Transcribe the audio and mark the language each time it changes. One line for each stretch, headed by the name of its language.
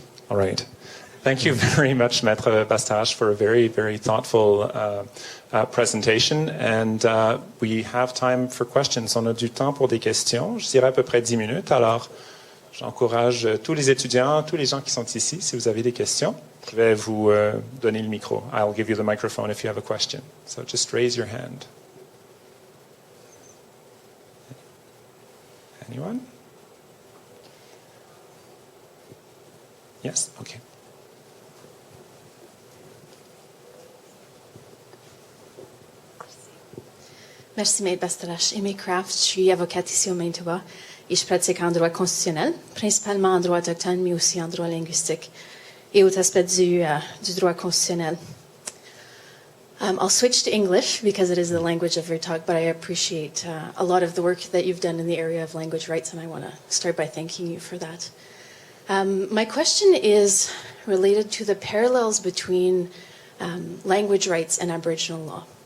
English: All right. Thank you very much, Maître Bastarache, for a very, very thoughtful presentation. And we have time for questions.
French: On a du temps pour des questions. Je dirais à peu près 10 minutes. Alors, j'encourage tous les étudiants, tous les gens qui sont ici, si vous avez des questions, je vais vous donner le micro.
English: I'll give you the microphone if you have a question. So just raise your hand. Anyone? Yes? Okay.
French: Merci, Maître Bastarache. Aimé Craft, je suis avocate ici au Manitoba et je pratique en droit constitutionnel, principalement en droit autochtone, mais aussi en droit linguistique et aux aspects du droit constitutionnel.
English: I'll switch to English because it is the language of your talk, but I appreciate a lot of the work that you've done in the area of language rights, and I want to start by thanking you for that. My question is related to the parallels between language rights and Aboriginal law.